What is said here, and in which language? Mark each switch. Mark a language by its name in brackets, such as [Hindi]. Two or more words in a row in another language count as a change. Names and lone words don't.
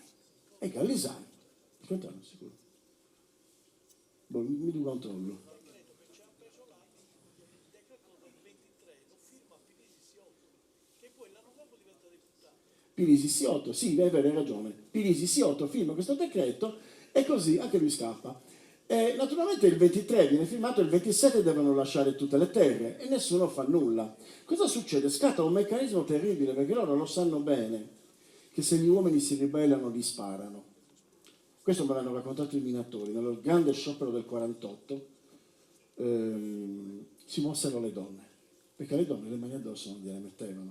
[Italian] E Gallisari, controllo sicuro? Mi do controllo. Pirisi Siotto, sì, è vero, hai ragione. Pirisi Siotto firma questo decreto e così anche lui scappa. E naturalmente il 23 viene firmato, il 27 devono lasciare tutte le terre e nessuno fa nulla. Cosa succede? Scatta un meccanismo terribile, perché loro lo sanno bene che se gli uomini si ribellano li sparano. Questo me l'hanno raccontato i minatori. Nello grande sciopero del 48 si mossero le donne, perché le donne le mani addosso non gliele mettevano.